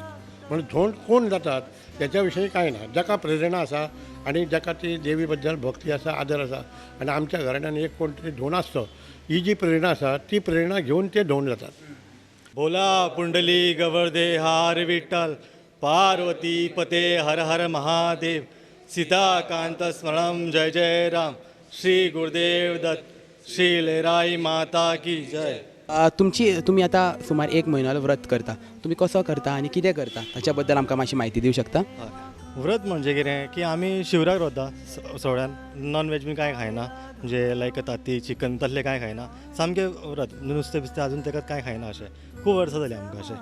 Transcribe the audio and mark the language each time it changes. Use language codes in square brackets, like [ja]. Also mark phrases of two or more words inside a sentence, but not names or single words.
[kok] म्हणून धोंड कोण जातात त्याच्या विशयी कांय ना. जाका प्रेरणा आसा आनी जाका ती देवी बद्दल भक्ती आसा आदर आसा आनी आमच्या घराण्यान एक कोण तरी धोंड आसतो ही जी प्रेरणा आसा ती प्रेरणा घेवन ते धोंड जातात. [mr] भोला पुंडली गवर्दे हार विठ्ठल पार्वती पते हर हर महादेव सीताकांत स्मरणम जय जय राम श्री गुरुदेव दत्त श्री लेराई माता की जय. [kok] तुम्ही आता सुमार 1 म्हयनो व्रत करता, तुम्ही कसो करता आनी कितें करता ताच्या बद्दल आमकां मातशी म्हायती दिवं शकता? व्रत म्हणजे कितें की आमी शिवराक रावता सगळ्यान [en] non veg [kok] बी कांय खायना, म्हणजे लायक ताती चिकन तसलें कांय खायना, सामकें व्रत नुस्तें बिस्तें आजून ताका कांय खायना अशें खूब वर्सां जालीं आमकां अशें.